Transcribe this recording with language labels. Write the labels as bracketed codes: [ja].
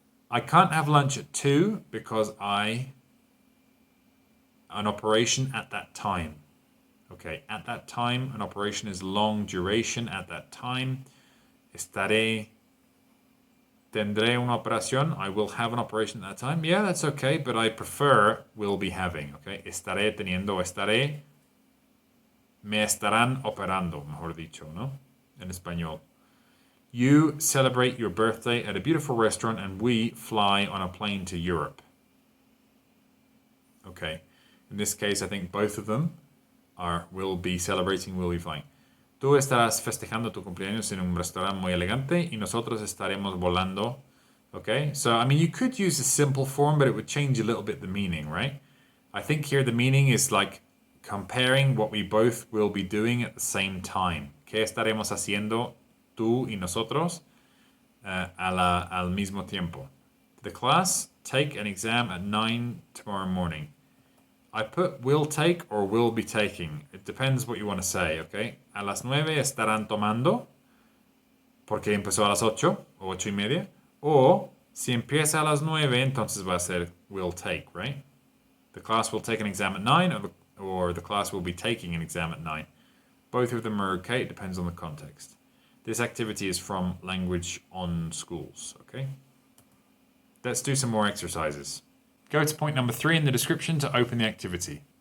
[en] I can't have lunch at 2 because an operation at that time. Okay, at that time, an operation is long duration at that time. [es] Tendré una operación. [en] I will have an operation at that time. Yeah, that's okay, but I prefer will be having. [es] Okay, estaré teniendo, me estarán operando, mejor dicho, ¿no? En español. [en] You celebrate your birthday at a beautiful restaurant and we fly on a plane to Europe. Okay, in this case, I think both of them will be celebrating, will be flying. [es] Tú estarás festejando tu cumpleaños en un restaurante muy elegante y nosotros estaremos volando. [en] Okay, so I mean, you could use a simple form, but it would change a little bit the meaning, right? I think here the meaning is like comparing what we both will be doing at the same time. [es] ¿Qué estaremos haciendo tú y nosotros al mismo tiempo? [en] The class take an exam at 9 tomorrow morning. I put will take or will be taking. It depends what you want to say, okay? [es] A las 9 estarán tomando, porque empezó a las 8 o 8:30. O si empieza a las 9, entonces va a ser [en] will take, right? The class will take an exam at 9 or the class will be taking an exam at 9. Both of them are okay. It depends on the context. This activity is from Language on Schools, okay? Let's do some more exercises. Go to point number 3 in the description to open the activity.